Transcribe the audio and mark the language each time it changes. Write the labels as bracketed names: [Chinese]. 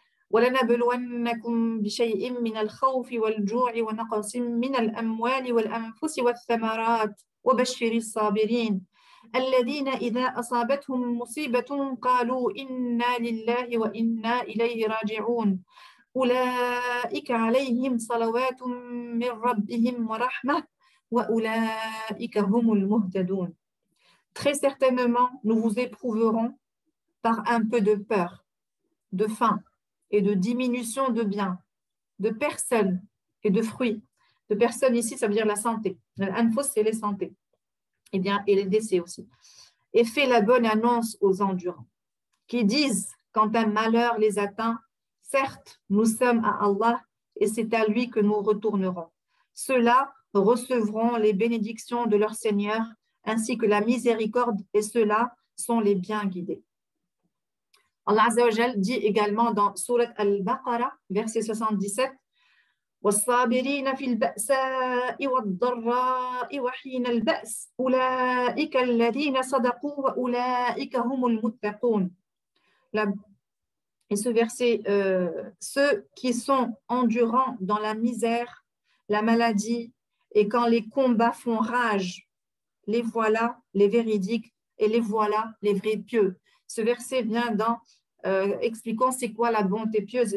[Arabic] وَلَنَبْلُوَنَّكُمْ بِشَيْءٍ مِّنَ الْخَوْفِ وَالْجُوعِ وَنَقْصٍ مِّنَ الْأَمْوَالِ وَالْأَنفُسِ وَالثَّمَرَاتِ وَبَشِّرِ الصَّابِرِينَ الَّذِينَ إِذَا أَصَابَتْهُم مُّصِيبَةٌ قَالُوا إِنَّا لِلَّهِ وَإِنَّا إِلَيْهِ رَاجِعُونَ أُولَئِكَ عَلَيْهِمْ صَلَوَاتٌ مِّن رَّبِّهِمْ وَرَحْمَةٌ وَأُولَئِكَ هُمُ الْمُهْتَدُونَ. [French] Très certainement, nous vous éprouverons par un peu de peur, de faim et de diminution de biens, de personnes et de fruits. De personnes ici, ça veut dire la santé. L'anfos, c'est les santé. Et les décès aussi. Et fais la bonne annonce aux endurants qui disent, quand un malheur les atteint, certes, nous sommes à Allah et c'est à lui que nous retournerons. Ceux-là recevront les bénédictions de leur Seigneur ainsi que la miséricorde et ceux-là sont les bien guidés. Allah Azza wa Jal dit également dans Surat Al-Baqarah, verset 77, [Arabic] وَالصَّابِرِينَ فِي الْبَأْسَاءِ وَالضَّرَّاءِ وَحِينَ الْبَأْسِ أُولَئِكَ الَّذِينَ صَدَقُوا وَأُولَئِكَ هُمُ الْمُتَّقُونَ. [French] Et ce verset, ceux qui sont endurants dans la misère, la maladie, et quand les combats font rage, les voilà les véridiques et les voilà les vrais pieux. Ce verset vient expliquant c'est quoi la bonté pieuse.